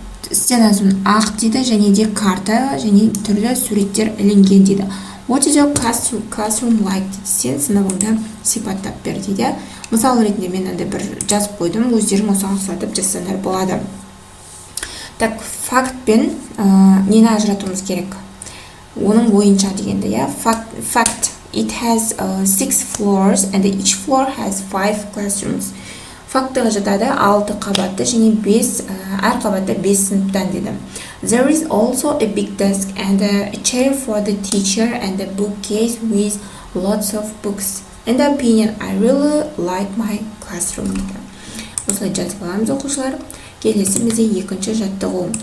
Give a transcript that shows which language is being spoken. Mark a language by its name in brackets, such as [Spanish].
[Kazakh] Стенасын ақ дейді және де карта және түрлі суреттер ілінген дейді. [English] What is your classroom like? [Kazakh] Сен сыныбыңды сипаттап бер дейді. Мысал ретінде мен андай бір жазып қойдым, өздерің осыған ұқсатып жазсаңдар болады. Так, факт пен нені ажыратуымыз керек? Оның бойынша дегенде, я. [English] Fact. It has 6 floors and each floor has 5 classrooms. [Kazakh] Фактыға жатады 6 қабатты және 5 әр қабатта 5 сыныптан дейді. [English] There is also a big desk and a chair for the teacher and a bookcase with lots of books. In the opinion, I really like my classroom дейді. [Kazakh] Осылай жазып аламыз оқушылар. Келесі бізде екінші жаттығу.